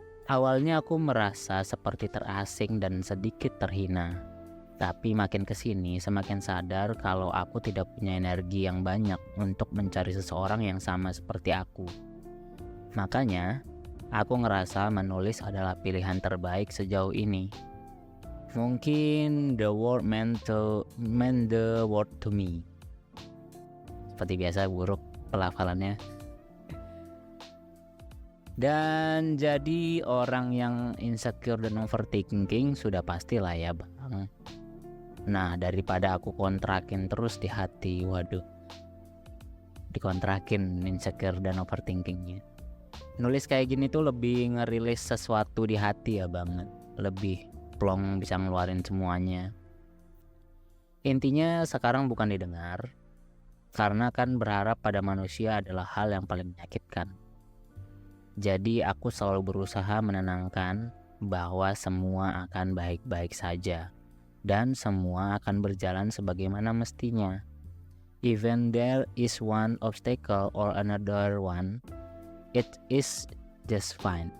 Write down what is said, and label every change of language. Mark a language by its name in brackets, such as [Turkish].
[Indonesian] Awalnya aku merasa seperti terasing dan sedikit terhina. Tapi makin kesini semakin sadar kalau aku tidak punya energi yang banyak untuk mencari seseorang yang sama seperti aku. Makanya, aku ngerasa menulis adalah pilihan terbaik sejauh ini. Mungkin [English] the word meant the word to me. [Indonesian] Seperti biasa buruk pelafalannya. Dan jadi orang yang insecure dan overthinking sudah pastilah ya Bang. Nah daripada aku kontrakin terus di hati, waduh, dikontrakin insecure dan overthinkingnya. Nulis kayak gini tuh lebih ngerilis sesuatu di hati ya banget. Lebih plong, bisa ngeluarin semuanya. Intinya sekarang bukan didengar, karena kan berharap pada manusia adalah hal yang paling menyakitkan. Jadi aku selalu berusaha menenangkan bahwa semua akan baik-baik saja dan semua akan berjalan sebagaimana mestinya. [English] Even there is one obstacle or another one, it is just fine.